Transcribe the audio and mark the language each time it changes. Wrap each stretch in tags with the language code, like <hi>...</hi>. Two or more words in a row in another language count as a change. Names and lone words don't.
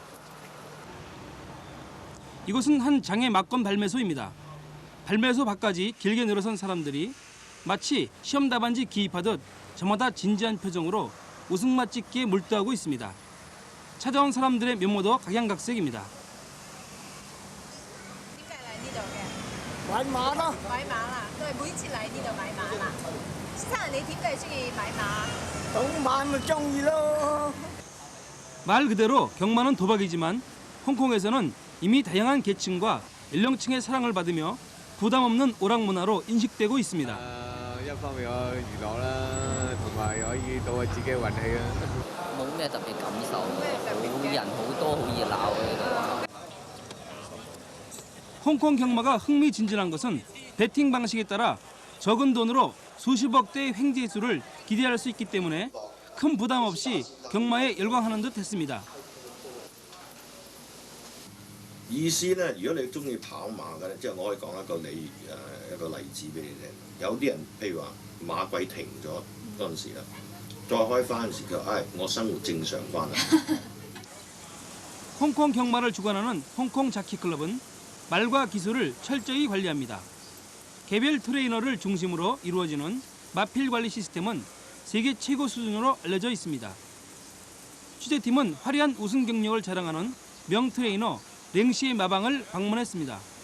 <ko>이곳은 한 장의 막건 발매소입니다. 발매소 밖까지 길게 늘어선 사람들이 마치 시험 답안지 기입하듯 저마다 진지한 표정으로 웃음맛 찍기에 몰두하고 있습니다. 찾아온 사람들의 면모도 각양각색입니다.</ko> <yue>買馬啦！買馬啦，都係每次嚟呢度買馬啦。先生，你點解中意買馬？賭馬咪中意咯。</yue> <ko>말 그대로 경마는 도박이지만 홍콩에서는 이미 다양한 계층과 연령층의 사랑을 받으며 부담 없는 오락 문화로 인식되고 있습니다.</ko> <yue>一方面可以娛樂啦，同埋可以賭下自己運氣啊。冇咩特別感受，好人好多，好熱鬧嘅呢度。</yue> <ko>홍콩 경마가 흥미진진한 것은 배팅 방식에 따라 적은 돈으로 수십억 대의 횡재수를 기대할 수 있기 때문에 큰 부담 없이 경마에 열광하는 듯 했습니다.</ko> <yue>意思咧，如果你中意跑馬嘅咧，即係我可以講一個例子俾你聽。有啲人譬如話馬季停咗嗰陣時啦，再開翻嗰陣時，佢話：我生活正常翻啦。</yue> <ko>홍콩 경마를 주관하는 홍콩 자키클럽은 말과 기술을 철저히 관리합니다. 개별 트레이너를 중심으로 이루어지는 마필 관리 시스템은 세계 최고 수준으로 알려져 있습니다. 취재팀은 화려한 우승 경력을 자랑하는 명 트레이너 랭시의 마방을 방문했습니다.</ko>